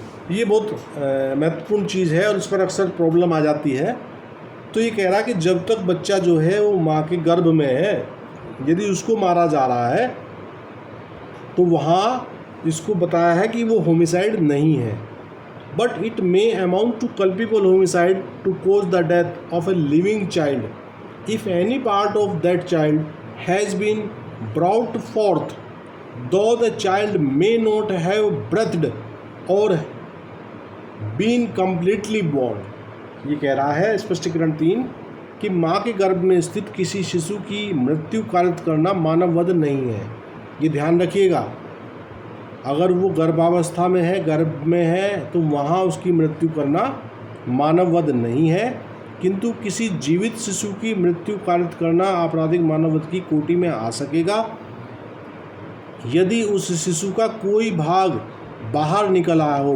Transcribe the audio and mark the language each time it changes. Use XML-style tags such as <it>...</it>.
<hi>ये बहुत महत्वपूर्ण चीज़ है और इस पर अक्सर प्रॉब्लम आ जाती है। तो ये कह रहा है कि जब तक बच्चा जो है वो माँ के गर्भ में है, यदि उसको मारा जा रहा है तो वहाँ इसको बताया है कि वो होमिसाइड नहीं है।</hi> <en>But it may amount to culpable homicide to cause the death of a living child if any part of that child has been brought forth, though the child may not have breathed or been completely born।</en> <hi>ये कह रहा है स्पष्टीकरण 3 कि माँ के गर्भ में स्थित किसी शिशु की मृत्यु कारित करना मानववध नहीं है। ये ध्यान रखिएगा। अगर वो गर्भावस्था में है, गर्भ में है, तो वहाँ उसकी मृत्यु करना मानववध नहीं है, किंतु किसी जीवित शिशु की मृत्यु कारित करना आपराधिक मानववध की कोटि में आ सकेगा यदि उस शिशु का कोई भाग बाहर निकल आया हो।</hi>